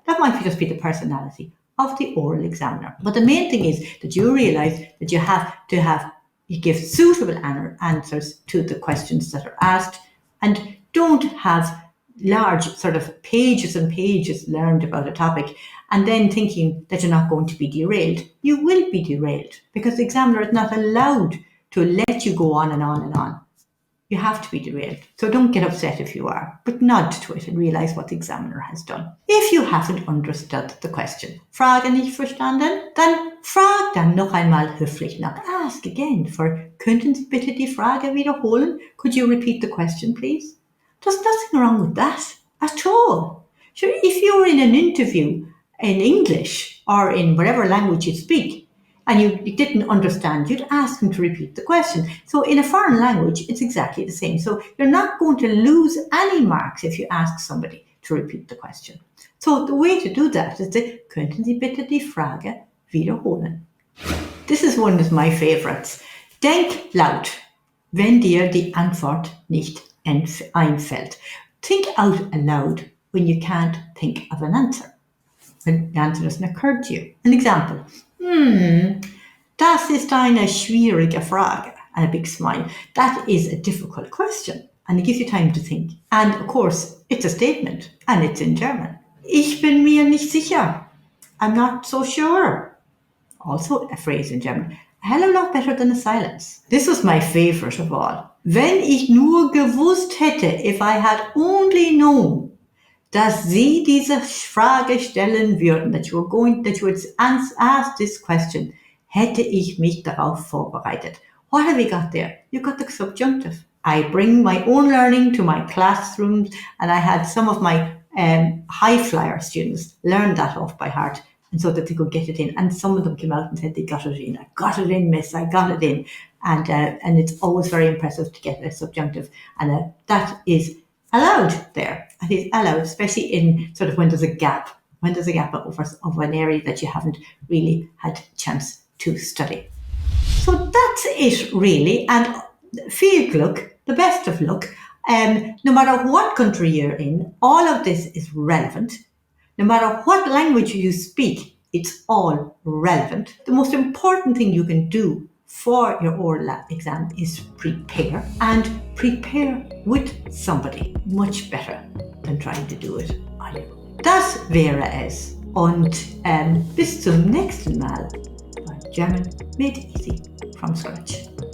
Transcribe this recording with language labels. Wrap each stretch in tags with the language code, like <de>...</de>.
<en>That might just be the personality of the oral examiner. But the main thing is that you realize that you have to give suitable answers to the questions that are asked, and don't have large sort of pages and pages learned about a topic and then thinking that you're not going to be derailed. You will be derailed because the examiner is not allowed to let you go on and on and on. You have to be derailed. So don't get upset if you are, but nod to it and realize what the examiner has done. If you haven't understood the question,</en> <de>Frage nicht verstanden, dann frag dann noch einmal höflich nach.</de> <en>Ask again for,</en> <de>könnten Sie bitte die Frage wiederholen?</de> <en>Could you repeat the question, please? There's nothing wrong with that at all. Sure, if you're in an interview in English or in whatever language you speak and you didn't understand, you'd ask them to repeat the question. So in a foreign language, it's exactly the same. So you're not going to lose any marks if you ask somebody to repeat the question. So the way to do that is to,</en> <de>könnten Sie bitte die Frage wiederholen?</de> <en>This is one of my favorites.</en> <de>Denk laut, wenn dir die Antwort nicht einfällt.</de> <en>Think out aloud when you can't think of an answer, when the answer doesn't occur to you. An example.</en> <de>Das ist eine schwierige Frage.</de> <en>And a big smile. That is a difficult question. And it gives you time to think. And of course, it's a statement. And it's in German.</en> <de>Ich bin mir nicht sicher.</de> <en>I'm not so sure. Also a phrase in German. A hell of a lot better than a silence. This was my favorite of all.</en> <de>Wenn ich nur gewusst hätte,</de> <en>if I had only known,</en> <de>dass Sie diese Frage stellen würden,</de> <en>that you would ask this question,</en> <de>hätte ich mich darauf vorbereitet.</de> <en>What have you got there? You got the subjunctive. I bring my own learning to my classrooms, and I had some of my high flyer students learn that off by heart, and so that they could get it in. And some of them came out and said they got it in. I got it in, miss. I got it in. And it's always very impressive to get a subjunctive, and that is allowed there. It is allowed, especially in sort of when there's a gap of an area that you haven't really had chance to study. So that's it really, and</en> <de>viel Glück,</de> <en>the best of luck. No matter what country you're in, all of this is relevant. No matter what language you speak, it's all relevant. The most important thing you can do for your oral exam is prepare, and prepare with somebody. Much better than trying to do it on your own.</en> <de>Das wäre es. Und bis zum nächsten Mal bei German Made Easy from Scratch.</de>